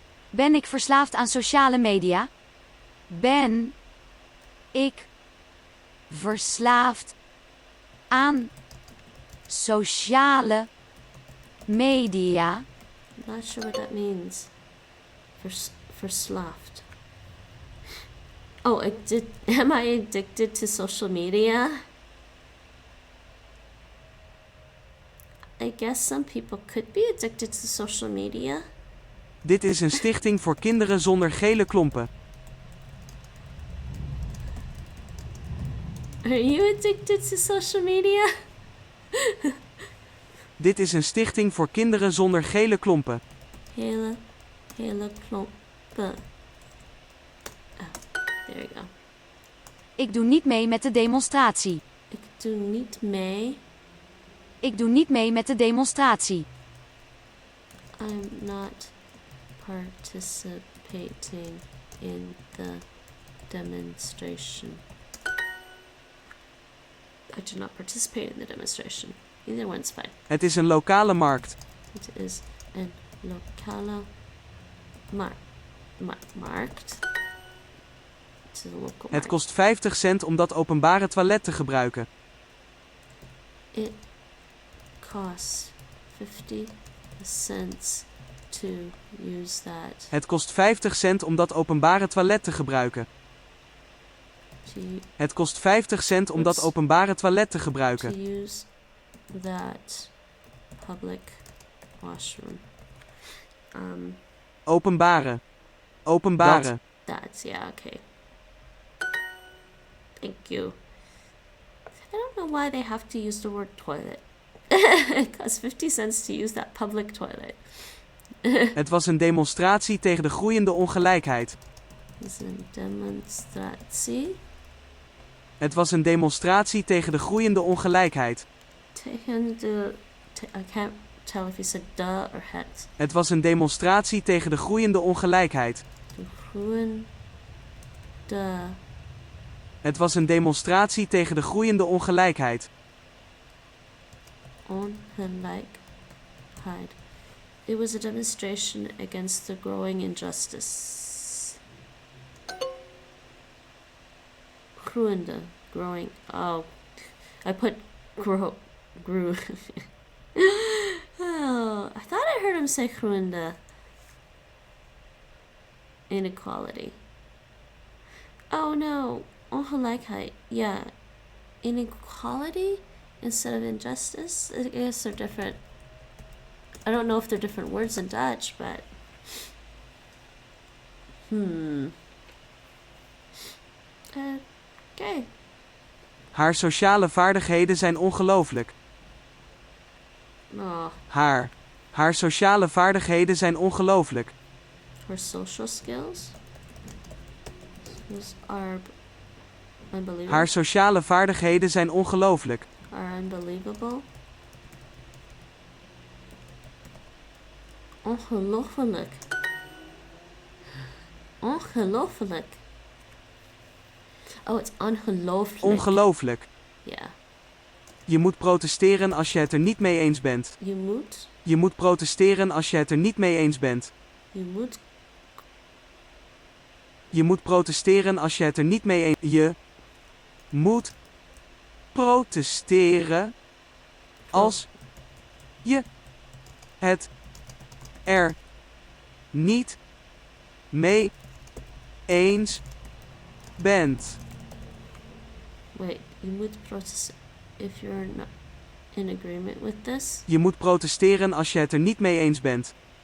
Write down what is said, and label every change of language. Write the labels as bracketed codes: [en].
[nl] Ben ik verslaafd aan sociale media? Ben ik verslaafd aan sociale media? [en] I'm not sure what that means. Verslaafd. Oh, am I addicted to social media? I guess some people could be addicted to social media. [nl] Dit is een stichting voor kinderen zonder gele klompen. [en] Are you addicted to social media? [nl] Dit is een stichting voor kinderen zonder gele klompen. Hele klompen. [en] Oh, there you go. [nl] Ik doe niet mee met de demonstratie. Ik doe niet mee. Ik doe niet mee met de demonstratie. [en] I'm not participating in the demonstration. I do not participate in the demonstration. Either one's fine. [nl] Het is een lokale markt. Het is een lokale markt. Het is een local Het markt. kost 50 cent om dat openbare toilet te gebruiken. [en] It costs 50 cents to use that. [nl] Het kost 50 cent om dat openbare toilet te gebruiken. Het kost 50 cent om dat openbare toilet te gebruiken. [en] To use that public washroom. [nl] Openbare. Openbare. [en] That's, yeah, okay. Thank you. I don't know why they have to use the word toilet. It costs 50 cents to use that public toilet. [nl] Het was een demonstratie tegen de groeiende ongelijkheid. Het is een demonstratie Het was een demonstratie tegen de groeiende ongelijkheid. tegen de... [en] I can't tell if you said the or het. [nl] Het was een demonstratie tegen de groeiende ongelijkheid. De groeiende... Het was een demonstratie tegen de groeiende ongelijkheid. ongelijkheid. [en] It was a demonstration against the growing injustice. Groeiende, growing. Oh, I put grew. Oh, I thought I heard him say groeiende. Inequality. Oh no, ongelijkheid. Yeah, inequality instead of injustice. I guess they're different. I don't know if they're different words in Dutch, but okay. [nl] Haar sociale vaardigheden zijn ongelooflijk. Oh, Haar sociale vaardigheden zijn ongelooflijk. [en] her social skills are unbelievable. [nl] Haar sociale vaardigheden zijn ongelooflijk. [en] Are unbelievable. [nl] Ongelooflijk. [en] Ongelooflijk. Oh, it's ongelooflijk. [nl] Ongelooflijk. Ja. Je moet protesteren als je het er niet mee eens bent. Je moet. Je moet protesteren als je het er niet mee eens bent. Je moet. Je moet protesteren als je het er niet mee eens bent. Je moet protesteren als je het er niet mee eens bent. [en] Wait, you would protest if you're not in agreement with this? [nl] Je moet protesteren als je het er niet mee eens bent.